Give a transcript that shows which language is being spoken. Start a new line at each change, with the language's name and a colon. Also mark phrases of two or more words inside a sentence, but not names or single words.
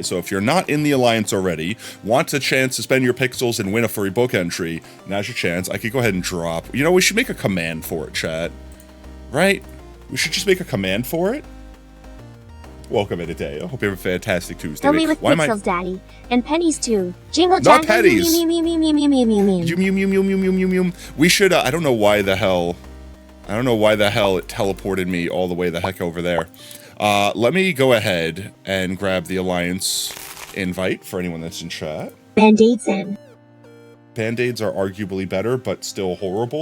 English: So if you're not in the Alliance already, want a chance to spend your pixels and win a free book entry, now's your chance. I could go ahead and drop. You know, we should make a command for it, chat. Right? We should just make a command for it. Welcome in today. I hope you have a fantastic Tuesday. Fill me with Why am I- pixels, Daddy. And pennies, too. Jingle Not jangle, pennies. mew, mew, mew, mew, mew, mew, mew, mew, mew. Yum, yum, yum, yum, yum, yum, yum, yum. We should, I don't know why the hell it teleported me all the way the heck over there. Let me go ahead and grab the Alliance invite for anyone that's in chat. Band-aids in. Band-aids are arguably better, but still horrible.